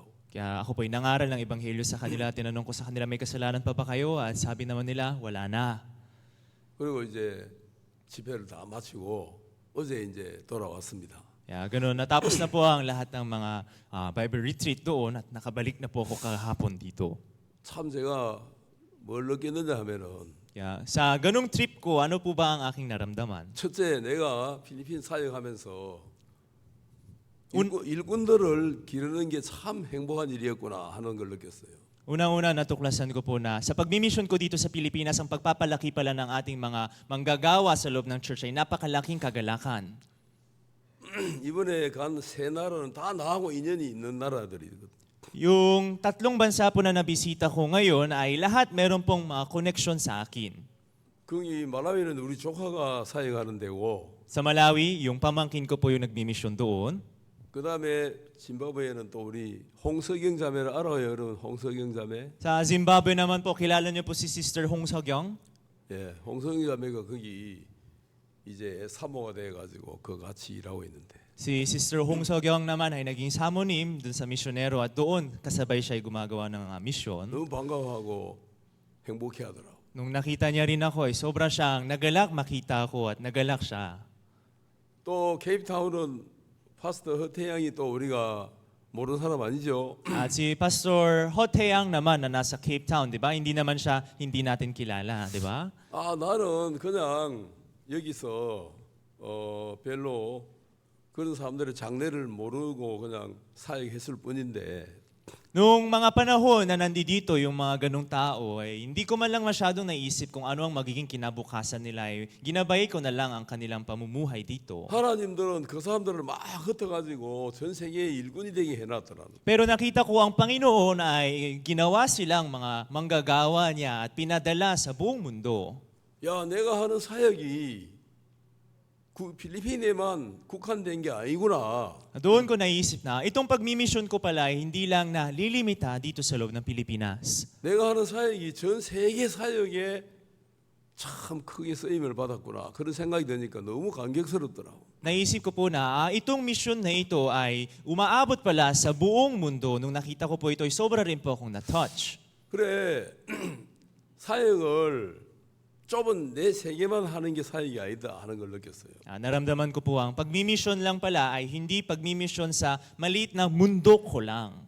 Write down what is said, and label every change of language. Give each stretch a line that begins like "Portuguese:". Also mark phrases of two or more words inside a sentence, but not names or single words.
Filipino: Kaya ako po ay nangaral ng ebanghelyo sa kanila. Tinanong ko sa kanila, may kasalanan pa ba kayo? At sabi naman nila, wala na.
Korean: 그리고 이제 집회를 다 마치고 어제 이제 돌아왔습니다.
Filipino: Kaya ganoon, natapos na po ang lahat ng mga
English: Bible retreat
Filipino: doon at nakabalik na po ako kahapon dito.
Korean: 참 제가 뭘 느꼈느냐 하면은
Filipino: Kaya sa ganung trip ko, ano po ba ang aking naramdaman?
Korean: 첫째 내가 필리핀 사역하면서 일꾼들을 기르는 게 참 행복한 일이었구나 하는 걸 느꼈어요.
Filipino: Unang-una natuklasan ko po na sa pagmimisyon ko dito sa Pilipinas, ang pagpapalaki pala ng ating mga manggagawa sa loob ng church ay napakalaking kagalakan.
Korean: 이번에 간 세 나라는 다 나하고 인연이 있는 나라들이거든.
Filipino: Yung 3 bansa po na nabisita ko ngayon ay lahat meron pong mga connection sa akin.
Korean: 거기 말라위는 우리 조카가 사역하는 데고
Filipino: Sa Malawi, yung pamangkin ko po yung nagmimisyon doon.
Korean: 그 다음에 짐바브웨는 또 우리 홍석영 자매를 알아요, 여러분. 홍석영 자매.
Filipino: Sa Zimbabwe naman po, kilala niyo po si Sister Hong Seogyong.
Korean: 예, 홍석영 자매가 거기 이제 사모가 돼가지고 그 같이 일하고 있는데.
Filipino: Si Sister Hong Seogyong naman ay naging samonim dun sa misyonero at doon kasabay siya ay gumagawa ng misyon.
Korean: 너무 반가워하고 행복해하더라고.
Filipino: Nung nakita niya rin ako, ay sobra siyang nagalak makita ako at nagalak siya.
Korean: 또 케이프타운은 파스터 허태양이 또 우리가 모르는 사람 아니죠?
Filipino: At si Pastor Ho Taeyang naman na nasa Cape Town, di ba? Hindi naman siya hindi natin kilala, di ba?
Korean: 나는 그냥 여기서 별로 그런 사람들의 장래를 모르고 그냥 사역했을 뿐인데
Filipino: Noong mga panahon na nandito yung mga ganong tao, ay hindi ko man lang masyadong naisip kung ano ang magiging kinabukasan nila. Ay ginabay ko na lang ang kanilang pamumuhay dito.
Korean: 하나님들은 그 사람들을 막 흩어가지고 전 세계에 일꾼이 되게 해놨더라는.
Filipino: Pero nakita ko ang Panginoon ay ginawa silang mga manggagawa niya at pinadala sa buong mundo.
Korean: 야, 내가 하는 사역이 필리핀에만 국한된 게 아니구나.
Filipino: Doon ko naisip na itong pagmimisyon ko pala ay hindi lang na lilimita dito sa loob ng Pilipinas.
Korean: 내가 하는 사역이 전 세계 사역에 참 크게 쓰임을 받았구나. 그런 생각이 드니까 너무 감격스럽더라고.
Filipino: Naisip ko po na itong misyon na ito ay umaabot pala sa buong mundo. Nung nakita ko po ito ay sobra rin po akong na-touch.
Korean: 그래 사역을 좁은 내 세계만 하는 게 사역이 아니다 하는 걸 느꼈어요.
Filipino: Naramdaman ko po ang pagmimisyon lang pala ay hindi pagmimisyon sa maliit na mundo ko lang.